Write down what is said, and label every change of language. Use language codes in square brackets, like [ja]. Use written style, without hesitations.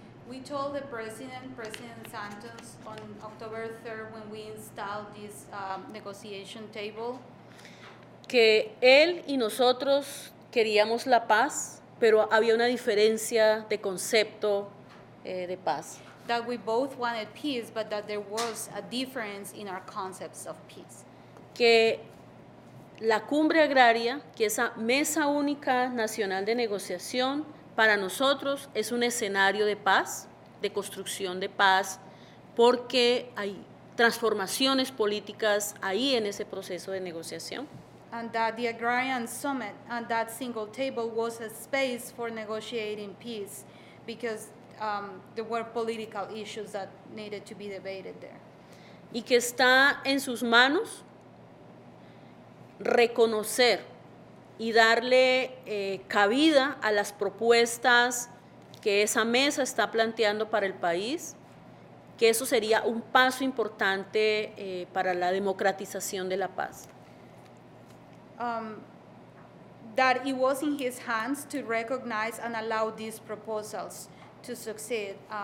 [en] We told the President Santos, on October 3rd when we installed this negotiation table, [es] que él y nosotros queríamos la paz, pero había una diferencia de concepto de paz. [en] that we both wanted peace, but that there was a difference in our concepts of peace. [es] Que la cumbre agraria, que esa mesa única nacional de negociación, para nosotros es un escenario de paz, de construcción de paz, porque hay transformaciones políticas ahí en ese proceso de negociación. [en] And that the Agrarian Summit and that single table was a space for negotiating peace because there were political issues that needed to be debated there. [es] Y que está en sus manos reconocer y darle cabida a las propuestas que esa mesa está planteando para el país, que eso sería un paso importante para la democratización de la paz. [en] That it was in his hands to recognize and allow these proposals to succeed.